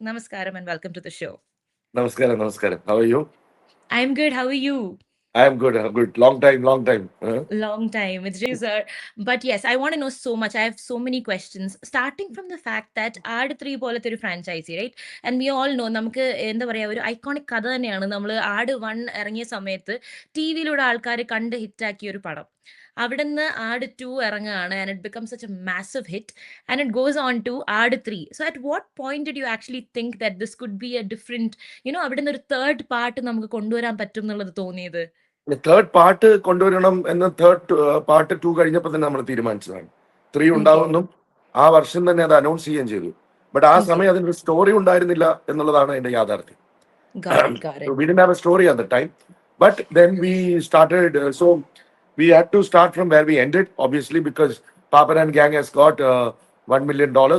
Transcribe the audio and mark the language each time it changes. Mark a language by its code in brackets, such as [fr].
[en] Namaskaram and welcome to the show. Namaskaram. How are you? I'm good. How are you? I am good. Long time. Long time. It's really, sir. But yes, I want to know so much. I have so many questions. Starting from the fact that Aad 3 [ml] പോലത്തെ ഒരു franchise, [en] Right? And we all know, [ml] നമുക്ക് എന്താ പറയുക, ഒരു iconic കഥ തന്നെയാണ്. നമ്മൾ ആട് 1 ഇറങ്ങിയ സമയത്ത് ടി വിയിലൂടെ ആൾക്കാർ കണ്ട് ഹിറ്റാക്കിയ ഒരു പടം. അവിടെ നിന്ന് ആട് 2 ഇറങ്ങുകയാണ്, [en] And it become such a massive hit, and it goes on to Aadu 3. So at what point did you actually think that this could be a different, [ml] അവിടെ നിന്ന് ഒരു തേർഡ് പാർട്ട് നമുക്ക് കൊണ്ടുവരാൻ പറ്റും എന്നുള്ളത് തോന്നിയത്? തേർഡ് പാർട്ട് കൊണ്ടുവരണം എന്ന് പാർട്ട് 2 കഴിഞ്ഞപ്പോൾ തന്നെ നമ്മൾ തീരുമാനിച്ചതാണ്. 3 ഉണ്ടാവുമെന്നും ആ വർഷം തന്നെ അത് അനൗൺസ് ചെയ്യുകയും ചെയ്തു. ബട്ട് ആ സമയം അതിനൊരു സ്റ്റോറി ഉണ്ടായിരുന്നില്ല എന്നുള്ളതാണ് അതിന്റെ യാഥാർത്ഥ്യം. [en] We didn't have a story at the time. But then we started, so we had to start from where we ended, obviously, because Papan and Gang has got $1 million.